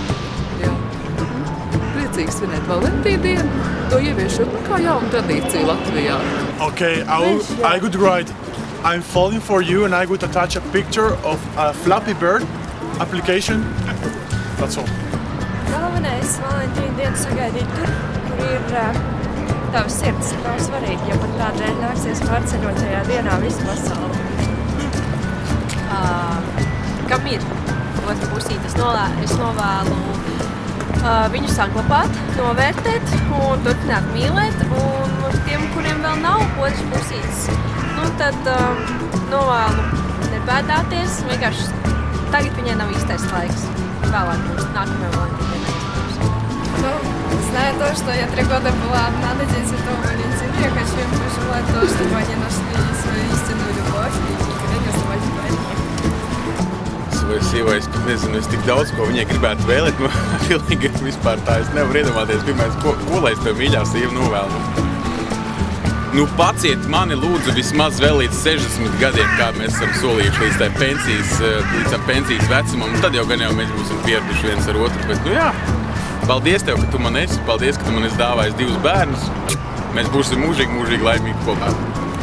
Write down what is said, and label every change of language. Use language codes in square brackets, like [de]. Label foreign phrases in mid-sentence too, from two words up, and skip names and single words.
[lv] Jā. Priecīgi svinēt Valentīna dienu, to ieviešot kā jaunu tradīciju Latvijā. [en] Okay, I would write, I'm falling for you, and I would attach a picture of a Flappy Bird application. That's all. [lv] Galvenais Valentīna dienu sagaidīt tur, kur ir tavs sirds, nav svarīgi, ja pat tādēļ nāksies pārceļot tajā dienā visu pasauli. Kam ir otra pusīte, es novēlu viņu saglabāt, novērtēt un turpināt mīlēt, un tiem, kuriem vēl nav otras pusītes, nu tad novēlu nebēdāties, vienkārši tagad viņai nav īstais laiks, vēlāk būs nākamajā Valentīna dienā. [ru] Ну, зная то, что я 3 года была одна на День Святого Валентина, я хочу им пожелать то, чтобы они нашли свою истинную любовь и [lv] sievai, es pat nezinu, es tik daudz, ko viņai gribētu vēlēt, no pilnīgi vispār tā, es nevaru iedomāties, pirmais, ko lai es tev mīļā sievu novēlu. Nu, paciet mani lūdzu vismaz vēl līdz 60 gadiem, kā mēs esam solījuši līdz tam pensijas vecumam, un tad jau gan jau mēs būsim pieraduši viens ar otru, bet, nu jā, paldies tev, ka tu man esi, paldies, ka tu man esi dāvājis 2 bērnus, mēs būsim mūžīgi laimīgi kopā.